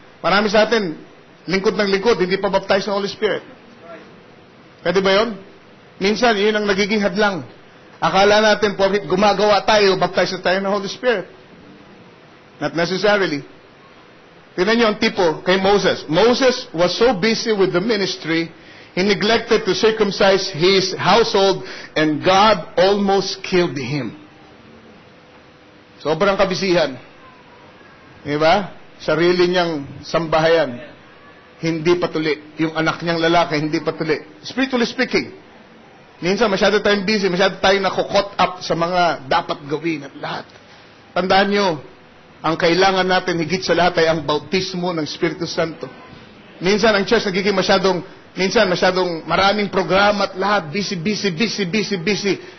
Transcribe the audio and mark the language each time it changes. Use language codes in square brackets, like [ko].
[tl] Marami sa atin, lingkod ng lingkod, hindi pa baptize ng Holy Spirit. Pwede ba yun? Minsan, yun ang nagiging hadlang. Akala natin, porkit gumagawa tayo, baptize na tayo ng Holy Spirit. [en] Not necessarily. [tl] Tingnan niyo ang tipo kay Moses. [en] Moses was so busy with the ministry, he neglected to circumcise his household, and God almost killed him. [tl] Sobrang kabisihan. Diba? Sarili niyang sambahayan, hindi patuli. Yung anak niyang lalaki, hindi patuli. [en] Spiritually speaking, [tl] minsan masyado tayong busy, masyado tayong nakukot up sa mga dapat gawin at lahat. Tandaan niyo, Ang kailangan natin higit sa lahat ay ang bautismo ng Espiritu Santo. Minsan ang church nagiging masyadong maraming programa at lahat, busy.